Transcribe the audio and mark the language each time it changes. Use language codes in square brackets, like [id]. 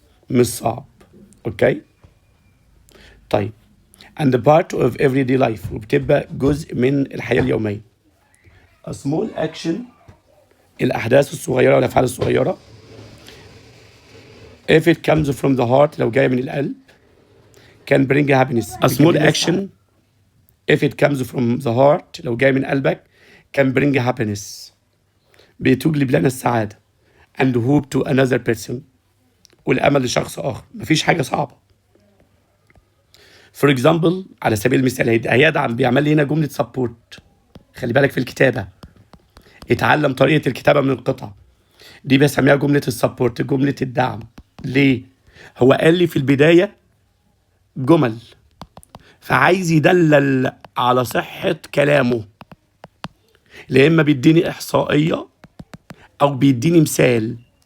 [ar] مش صعب. اوكي، طيب [en] and part of everyday life، [ar] وبتبقى جزء من الحياة اليومية. [en] a small action، [ar] الأحداث الصغيرة والأفعال الصغيرة. [en] if it comes from the heart، [ar] لو جاية من القلب، [en] can bring happiness. a small action if it comes from the heart، [ar] لو جاية من قلبك، [en] can bring happiness، [ar] بتجلب لنا السعادة. [en] and hope to another person، [ar] والأمل لشخص آخر. مفيش حاجة صعبة. [en] for example، [ar] على سبيل المثال هيدعم، بيعمل لي هنا جملة support. خلي بالك في الكتابة، اتعلم طريقة الكتابة من القطعة دي، بسميها جملة السبورت، جملة الدعم. ليه؟ هو قال لي في البداية جمل، فعايز يدلل على صحة كلامه، لا إما بيديني إحصائية أو بيديني مثال.